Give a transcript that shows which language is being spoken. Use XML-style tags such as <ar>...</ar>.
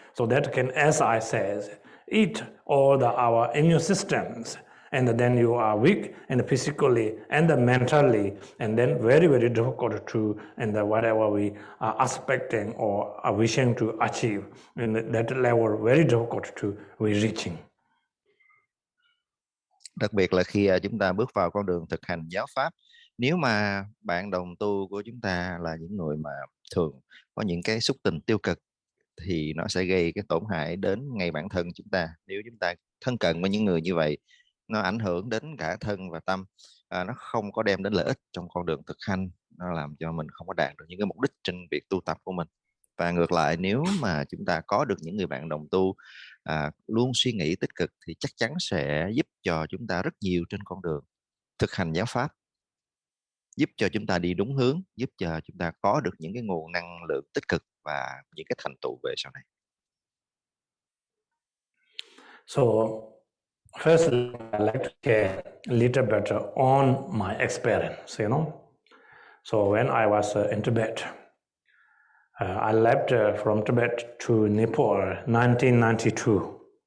<en>So that can, as I says, eat all our immune systems, and then you are weak and physically and mentally, and then very difficult to, and whatever we are expecting or are wishing to achieve, and that level very difficult to we reaching.</en> <vi>Đặc biệt là khi chúng ta bước vào con đường thực hành giáo pháp, nếu mà bạn đồng tu của chúng ta là những người mà thường có những cái xúc tình tiêu cực, thì nó sẽ gây cái tổn hại đến ngay bản thân chúng ta. Nếu chúng ta thân cận với những người như vậy, nó ảnh hưởng đến cả thân và tâm, nó không có đem đến lợi ích trong con đường thực hành, nó làm cho mình không có đạt được những cái mục đích trên việc tu tập của mình. Và ngược lại, nếu mà chúng ta có được những người bạn đồng tu luôn suy nghĩ tích cực, thì chắc chắn sẽ giúp cho chúng ta rất nhiều trên con đường thực hành giáo pháp, giúp cho chúng ta đi đúng hướng, giúp cho chúng ta có được những cái nguồn năng lượng tích cực và những cái thành tựu về sau này.</vi> <en>So firstly, I'd like to share a little bit on my experience, So when I was in Tibet, I left from Tibet to Nepal 1992.</en>